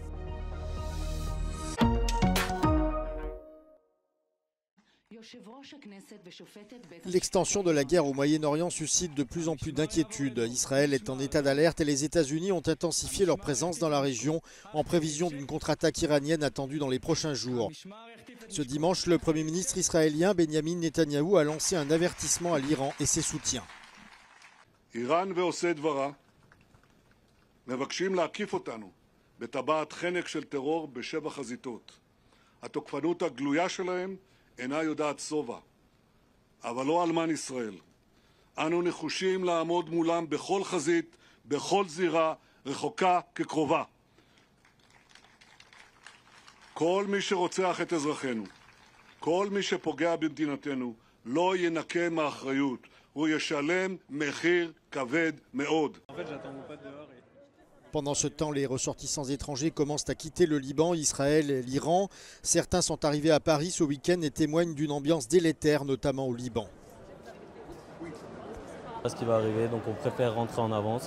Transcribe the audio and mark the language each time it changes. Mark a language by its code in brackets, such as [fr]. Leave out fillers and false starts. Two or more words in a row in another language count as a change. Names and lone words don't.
[fr] L'extension de la guerre au Moyen-Orient suscite de plus en plus d'inquiétudes. Israël est en état d'alerte et les États-Unis ont intensifié leur présence dans la région en prévision d'une contre-attaque iranienne attendue dans les prochains jours. Ce dimanche, le Premier ministre israélien Benyamin Netanyahou a lancé un avertissement à l'Iran et ses soutiens. [he] איראן ועושי דברה מבקשים להקיף אותנו בטבעת חנק של טרור בשבע חזיתות. התוקפנות הגלויה שלהם אינה יודעת שובע, אבל לא אלמן ישראל. אנו נחושים לעמוד מולם בכל חזית, בכל זירה, רחוקה כקרובה. כל מי שרוצח את אזרחינו, כל מי שפוגע במדינתנו, לא ינקה מאחריות. הוא ישלם מחיר כבד מאוד. [fr] Pendant ce temps, les ressortissants étrangers commencent à quitter le Liban, Israël et l'Iran. Certains sont arrivés à Paris ce week-end et témoignent d'une ambiance délétère, notamment au Liban. Ce qui va arriver, donc on préfère rentrer en avance.